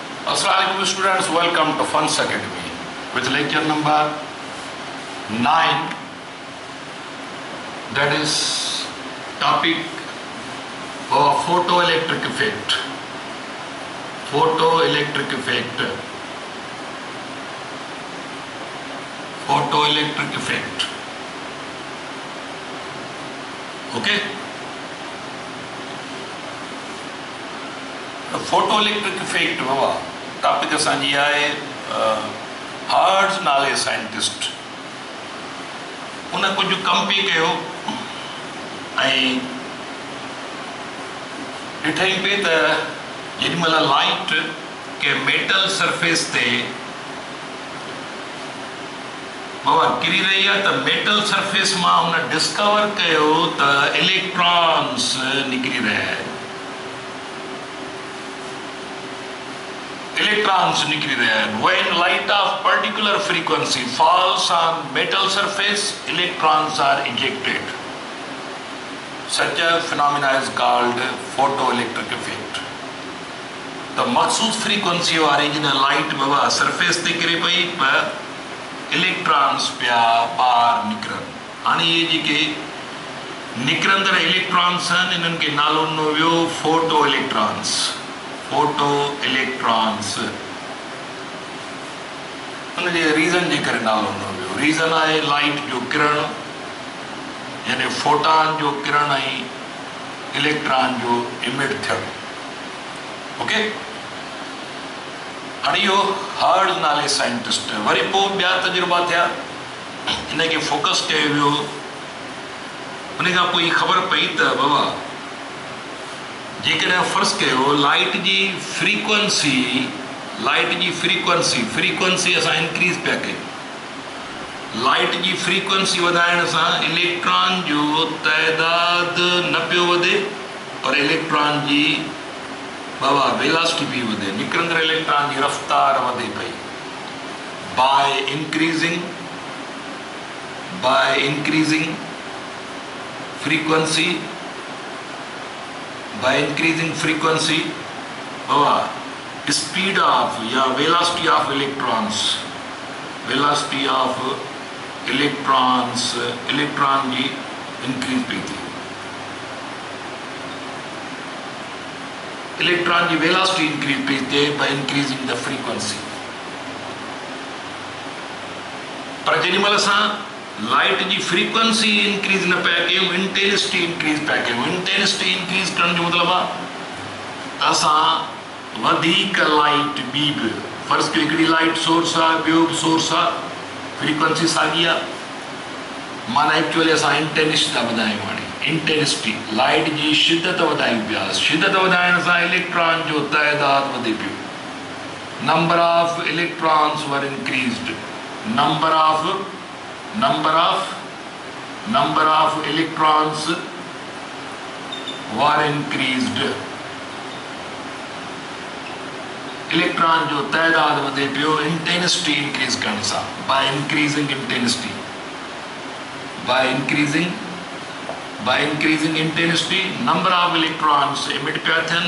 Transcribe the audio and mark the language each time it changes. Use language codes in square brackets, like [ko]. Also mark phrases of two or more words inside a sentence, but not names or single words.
[en] Assalamualaikum students, welcome to Funs Academy with lecture number 9, that is topic of photoelectric effect. Photoelectric effect. Photoelectric effect. [sd] Okay? [en] photoelectric effect [sd] बाबा टॉपिक असांजी आहे हार्ड्स नाले साइंटिस्ट उन कुछ कम पे कयो ऐं ॾिठई पे त जेॾीमहिल लाइट के [en] metal surface [sd] ते बाबा किरी रही आहे त [en] metal surface [sd] मां हुन डिस्कवर कयो त इलेक्ट्रॉन्स निकिरी रहिया आहिनि। [hi] Electrons निकली रहे हैं। [en] When light of particular frequency falls on metal surface, electrons are ejected. Such a phenomena is called photoelectric effect. [sd] तो मखसूस फ्रीक्वेंसी वारी जिन लाइट बाबा सरफेस ते किरे पई पर इलेक्ट्रॉन्स पिया बाहर निकरन। हाणे ये जेके निकरंदड़ इलेक्ट्रॉन्स आहिनि इन्हनि खे नालो ॾिनो वियो [en] photo electrons. photo electrons [sd] उनजे रीज़न जे करे नालो ॾिनो वियो। रीज़न आहे लाइट जो किरण यानी फोटॉन जो किरण ऐं इलेक्ट्रॉन जो इमिट थियणु। ओके, हाणे इहो हार्ड्स नाले साइंटिस्ट वरी पोइ ॿिया तजुर्बा थिया, इनखे फोकस कयो वियो। उन खां पोइ ख़बर पई त बाबा जेकॾहिं फ़र्ज़ु कयो लाइट जी फ्रीक्वेंसी असां इंक्रीज़ पिया कयूं। लाइट जी फ्रीक्वेंसी वधाइण सां इलेक्ट्रॉन जो तइदाद न पियो वधे पर इलेक्ट्रॉन जी बाबा वेलोसिटी बि वधे, निकिरंदड़ इलेक्ट्रॉन जी रफ़्तार वधे पई। [en] by increasing frequency by increasing frequency speed of या velocity of electrons electron जी increase [sd] पई थी। [en] electron जी velocity increase [sd] पई थी [en] by increasing the frequency। [sd] पर जेॾीमहिल असां लाइट जी [en] frequency increase [sd] न पिया कयूं, [en] intensity increase [sd] पिया कयूं। [en] intensity increase [sd] करण जो मतिलबु आहे असां वधीक लाइट ॿी बि फ़र्ज़ु कयो हिकिड़ी [en] light source [sd] आहे ॿियो बि सोर्स आहे, फ्रीक्वेंसी साॻी आहे, माना एक्चुअली असां इंटेंसिटी था वधायूं। हाणे [en] intensity light [sd] जी शिदत वधायूं पिया। शिदत वधाइण सां इलेक्ट्रॉन जो तइदाद वधे पियो। [en] number of electrons were increased. number of electrons were increased। [sd] इलेक्ट्रॉन जो तइदाद वधे पियो [en] intensity increase [sd] करण सां। [en] by increasing intensity number of electrons emit [sd] पिया थियनि।